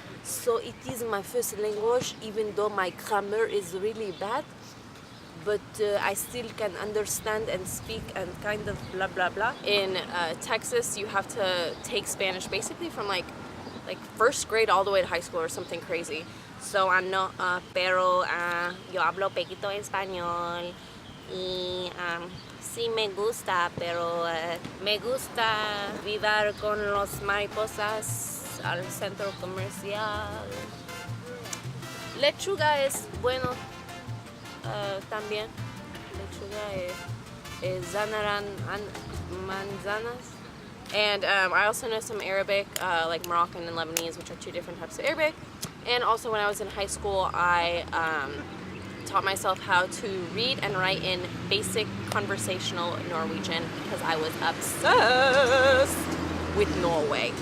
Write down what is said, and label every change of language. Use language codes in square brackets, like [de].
[en] So it is my first language, even though my grammar is really bad. But I still can understand and speak and kind of blah blah blah. In Texas, you have to take Spanish basically from like first grade all the way to high school or something crazy. So I know, [es] pero yo hablo poquito español y sí me gusta, pero me gusta vivir con los mariposas al centro comercial. Lechuga es bueno. También lechuga is zanaran manzanas. [en] And I also know some Arabic, like Moroccan and Lebanese, which are two different types of Arabic. And also when I was in high school, I taught myself how to read and write in basic conversational Norwegian because I was obsessed with Norway.